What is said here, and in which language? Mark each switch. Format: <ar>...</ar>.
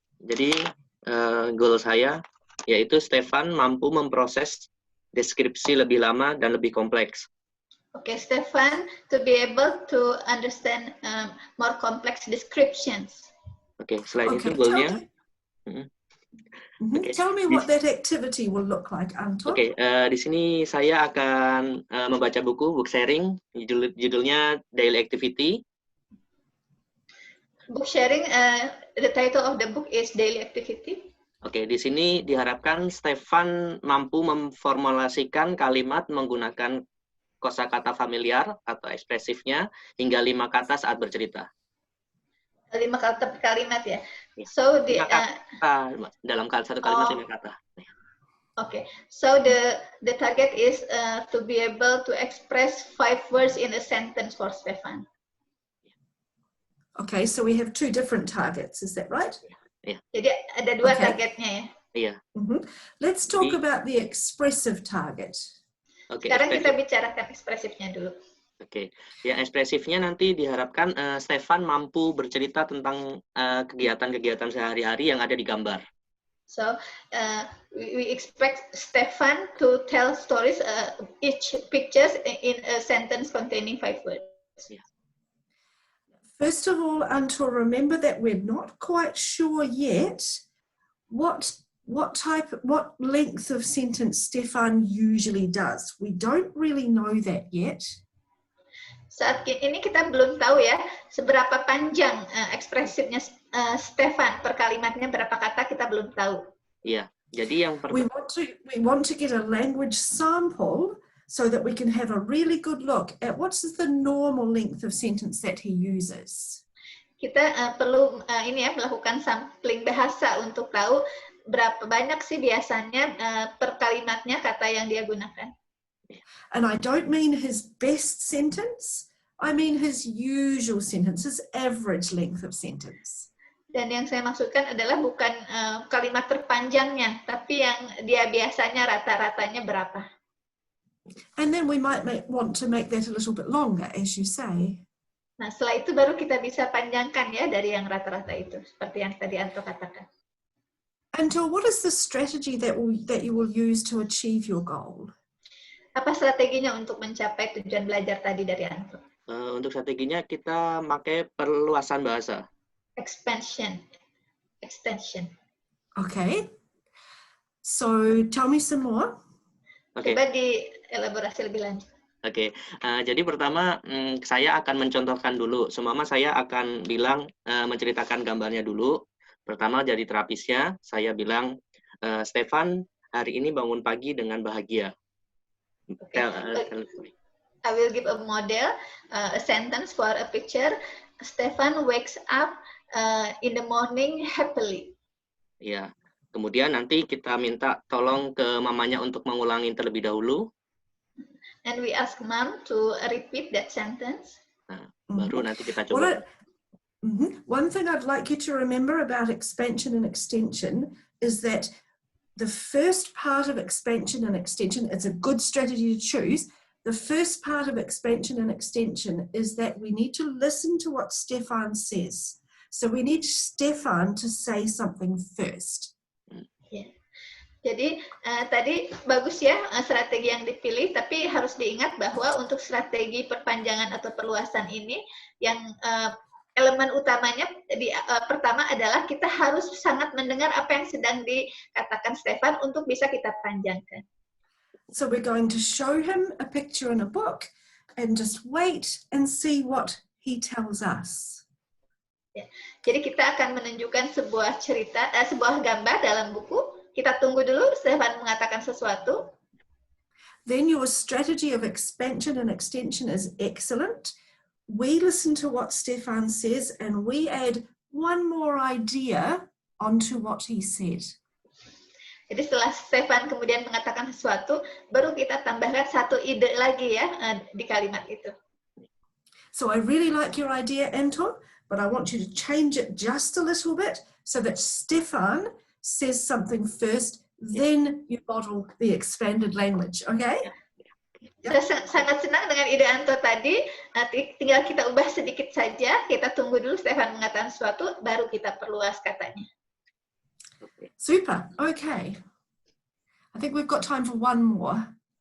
<id>Jadi goal saya yaitu Stefan mampu memproses deskripsi lebih lama dan lebih kompleks.</id> <en>Okay, Stefan to be able to understand more complex descriptions.</en> <id>Oke, selain itu goalnya.</id> <en>Tell me what that activity will look like, Anton.</en> <id>Oke, di sini saya akan membaca book sharing, judulnya Daily Activity.</id> <en>Book sharing, the title of the book is Daily Activity.</en> <id>Oke, di sini diharapkan Stefan mampu memformulasikan kalimat menggunakan kosakata familiar atau ekspresifnya hingga 5 kata saat bercerita. 5 kata per kalimat ya. So dalam satu kalimat 5 kata.</id> <en>Okay, so the target is to be able to express 5 words in a sentence for Stefan. Okay, so we have 2 different targets, is that right? Yeah.</en> <id>Jadi ada 2 targetnya ya. Iya.</id> <en>Let's talk about the expressive target. Okay,</en> <id>sekarang kita bicarakan ekspresifnya dulu. Oke, ya ekspresifnya nanti diharapkan Stefan mampu bercerita tentang kegiatan-kegiatan sehari-hari yang ada di gambar.</id> <en>So we expect Stefan to tell stories, each pictures in a sentence containing 5 words. Yeah. First of all, Anto, remember that we're not quite sure yet what length of sentence Stefan usually does. We don't really know that yet.</en> <id>Saat ini kita belum tahu ya seberapa panjang ekspresifnya Stefan per kalimatnya, berapa kata kita belum tahu. Iya, jadi yang</id> <en>we want to get a language sample so that we can have a really good look at what's the normal length of sentence that he uses.</en> <id>Kita perlu melakukan sampling bahasa untuk tahu berapa banyak sih biasanya per kalimatnya kata yang dia gunakan.</id> <en>And I don't mean his best sentence, I mean his usual sentence, his average length of sentence.</en> <id>Dan yang saya maksudkan adalah bukan kalimat terpanjangnya, tapi yang dia biasanya rata-ratanya berapa.</id> <en>And then we might want to make that a little bit longer, as you say.</en> <id>Nah, setelah itu baru kita bisa panjangkan ya dari yang rata-rata itu, seperti yang tadi Anto katakan.</id> <en>Anto, what is the strategy that you will use to achieve your goal?</en> <id>Apa strateginya untuk mencapai tujuan belajar tadi dari Anto? Untuk strateginya kita pakai perluasan bahasa.</id> <en>Extension. Okay. So tell me some more. Okay.</en> <id>Coba dielaborasi lebih lanjut. Oke, jadi pertama saya akan mencontohkan dulu. Seumpama saya akan bilang menceritakan gambarnya dulu. Pertama dari terapisnya, saya bilang Stefan hari ini bangun pagi dengan bahagia.</id> <en>Okay. I will give a model, a sentence for a picture. Stefan wakes up in the morning happily.</en> <id>Ya, kemudian nanti kita minta tolong ke mamanya untuk mengulangi terlebih dahulu.</id> <en>And we ask mom to repeat that sentence.</en> <id>Nah, baru nanti kita coba.</id> <en>One thing I'd like you to remember about expansion and extension is that the first part of expansion and extension, it's a good strategy to choose. The first part of expansion and extension is that we need to listen to what Stefan says. So we need Stefan to say something first. Yeah.</en> <id>Jadi tadi bagus ya strategi yang dipilih, tapi harus diingat bahwa untuk strategi perpanjangan atau perluasan ini yang elemen utamanya pertama adalah kita harus sangat mendengar apa yang sedang dikatakan Stefan untuk bisa kita panjangkan.</id> <en>So we're going to show him a picture in a book and just wait and see what he tells us.</en> <id>Ya. Jadi kita akan menunjukkan sebuah cerita, sebuah gambar dalam buku. Kita tunggu dulu Stefan mengatakan sesuatu.</id> <en>Then your strategy of expansion and extension is excellent. We listen to what Stefan says and we add one more idea onto what he said.</en> <id>Jadi setelah Stefan kemudian mengatakan sesuatu, baru kita tambahkan satu ide lagi ya di kalimat itu.</id> <en>So I really like your idea, Anton, but I want you to change it just a little bit so that Stefan says something first, then you model the expanded language, okay?</en> <id>Saya sangat senang dengan ide Anto tadi, tinggal kita ubah sedikit saja, kita tunggu dulu Stefan mengatakan sesuatu, baru kita perluas katanya.</id> <en>Super, okay. I think we've got time for one more.</en>